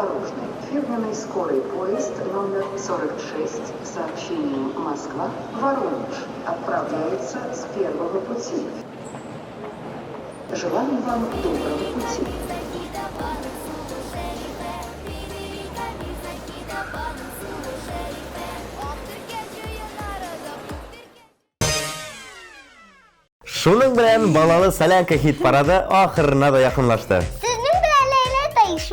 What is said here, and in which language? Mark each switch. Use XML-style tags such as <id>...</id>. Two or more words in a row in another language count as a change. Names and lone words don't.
<ru>осторожны. Фирменный скорый поезд номер 46 с сообщением Москва-Воронеж отправляется с первого пути. Желаем вам доброго пути.</ru> <tt>Шуның белән балалы Солянка хит парады ахырына да якынлашты. Сезнең белән Ләйлә Таишева.</tt>